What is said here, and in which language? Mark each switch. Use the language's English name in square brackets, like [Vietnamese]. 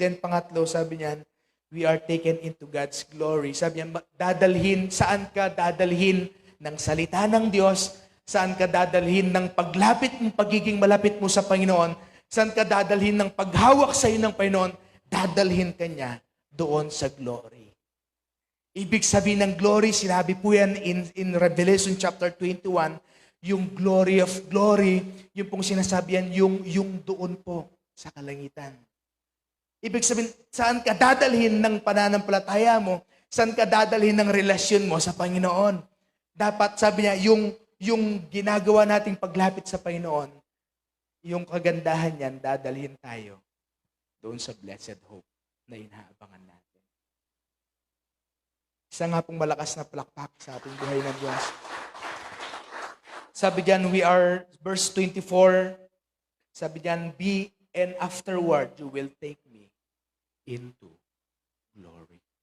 [English] Then, [Filipino] pangatlo, sabi niya, [English] we are taken into God's glory. [Filipino] Sabi niya, saan ka dadalhin ng salita ng Diyos? Saan ka dadalhin ng pagiging malapit mo sa Panginoon? Saan ka dadalhin ng paghawak sa iyo ng Panginoon? Dadalhin ka niya doon sa glory. Ibig sabihin ng glory, sinabi po yan [English] in Revelation chapter 21, [Filipino] yung [English] glory of glory, [Filipino] yung pong sinasabi yan, yung doon po sa kalangitan. Ibig sabihin, saan ka dadalhin ng pananampalataya mo? Saan ka dadalhin ng relasyon mo sa Panginoon? Dapat, sabi niya, yung ginagawa nating paglapit sa Panginoon, yung kagandahan niyan, dadalhin tayo doon sa [English] blessed hope [Filipino] na inaabangan natin. Isa nga pong malakas na palakpak sa ating buhay ng Diyos. Sabi diyan, [English] verse 24, [Filipino] sabi diyan, [English] and afterward you will take me into glory.